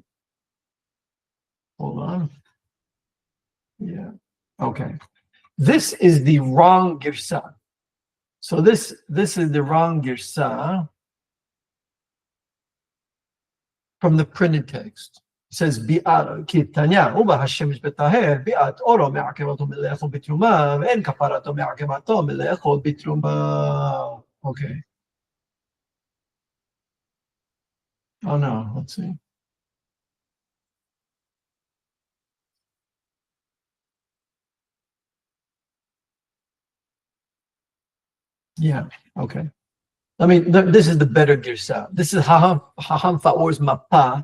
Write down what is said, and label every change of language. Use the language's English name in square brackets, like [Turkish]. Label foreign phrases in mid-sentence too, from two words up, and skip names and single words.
[English] Hold on. Yeah. Okay. This is the wrong girsa. So this is the wrong girsa from the printed text. It says [Hebrew] ביאת קטניא ובא השמש בטהר ביאת אורו מעכבתו מלאכול בתרומה ואין כפרתו מעכבתו מלאכול בתרומה. [English] Okay. Oh no, let's see. Yeah, okay. I mean, this is the better girsa. This is Haham Faor's mapa.